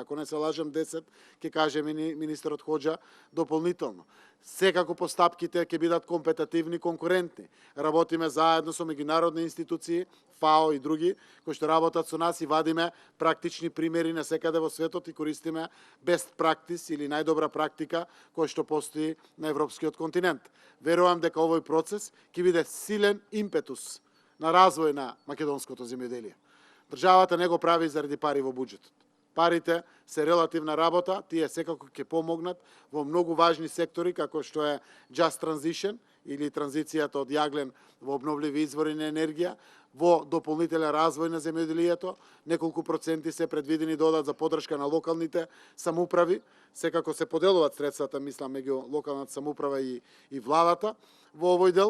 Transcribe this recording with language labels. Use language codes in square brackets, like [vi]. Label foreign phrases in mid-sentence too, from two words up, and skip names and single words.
[mk] Ако не се лажам 10, ќе каже министерот Хоџа дополнително. Секако постапките ќе бидат компетативни, конкурентни. Работиме заедно со меѓународни институции, ФАО и други, кои што работат со нас и вадиме практични примери на секаде во светот и користиме [en] best practice [mk] или најдобра практика која што постои на европскиот континент. Верувам дека овој процес ќе биде силен импетус на развој на македонското земјоделие. Државата не го прави заради пари во буџетот. Парите се релативна работа, тие секако ќе помогнат во многу важни сектори, како што е Just Transition, или транзицијата од јаглен во обновливи извори на енергија, во дополнителен развој на земјоделието, неколку проценти се предвидени да одат за поддршка на локалните самоуправи, секако се поделуваат средствата, мислам, меѓу локалната самоуправа и владата во овој дел.